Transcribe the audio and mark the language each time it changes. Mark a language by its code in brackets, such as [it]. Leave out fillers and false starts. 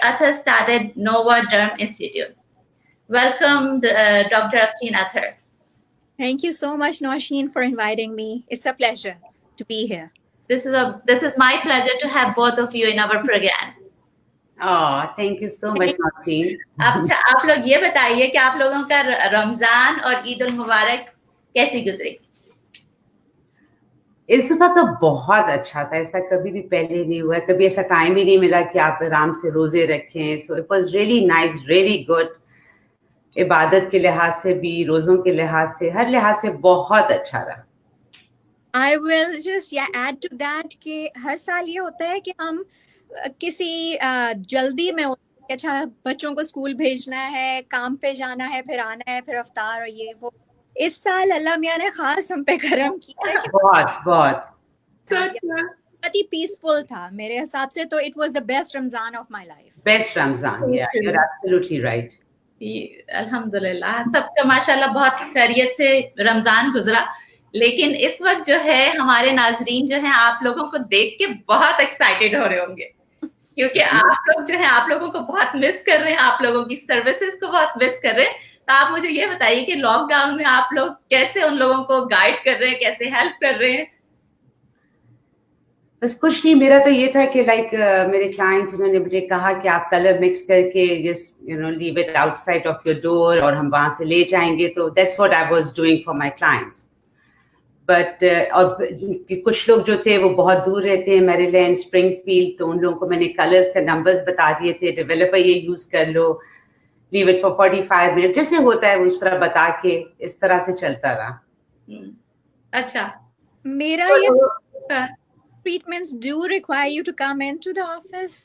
[en] Athar started Nova Derm Institute. Welcome, Dr. Afshin Athar. Thank you so much, Nausheen, for inviting me. It's a pleasure to be here. This is my pleasure to have both of you in our program. Oh, thank you so much, Nausheen. [hi] आप लोग ये बताइए कि आप लोगों का रमजान और ईद उल मुबारक कैसी गुजरी? इस दफा तो बहुत अच्छा था, ऐसा कभी भी पहले नहीं हुआ, कभी ऐसा टाइम ही नहीं मिला कि आप आराम से रोजे रखें. [en] So it was really nice, really good. [hi] इबादत के लिहाज से भी, रोजों के लिहाज से, हर लिहाज से बहुत अच्छा रहा. [en] I will just add to that [hi] कि हर साल ये होता है कि हम किसी जल्दी में अच्छा बच्चों को स्कूल भेजना है, काम पे जाना है, फिर आना है, फिर अफ्तार और ये वो. इस साल अल्लाह मियां ने खास हम पे करम किया है. बहुत बहुत ही पीसफुल था मेरे हिसाब से. [en] तो it was the best Ramzan of my life. Best Ramzan, yeah, you're absolutely right. [hi] अल्हम्दुलिल्लाह सबका माशाल्लाह बहुत खैरियत से रमजान गुजरा. लेकिन इस वक्त जो है हमारे नाजरीन जो हैं आप लोगों को देख के बहुत एक्साइटेड हो रहे होंगे क्योंकि आप लोग जो है आप लोगों को बहुत मिस कर रहे हैं, आप लोगों की सर्विसेज को बहुत मिस कर रहे हैं. तो आप मुझे ये बताइए कि लॉकडाउन में आप लोग कैसे उन लोगों को गाइड कर रहे हैं, कैसे हेल्प कर रहे हैं? बस कुछ नहीं, मेरा तो ये था कि मेरे क्लाइंट्स उन्होंने मुझे कहा कि आप कलर मिक्स करके [en] just leave it outside of your door [hi] और हम वहां से ले जाएंगे. तो [en] That's what I was doing for my clients. [hi] But और कुछ लोग जो थे वो बहुत दूर रहते हैं, मैरीलैंड, स्प्रिंगफील्ड, तो उन लोगों को मैंने कलर्स का नंबर्स बता दिए थे. डेवलपर ये यूज कर लो, [en] leave it for 45 minute, [hi] जैसे होता है उस तरह बता के इस तरह से चलता रहा. अच्छा, मेरा ये [en] treatments do require you to come into the office.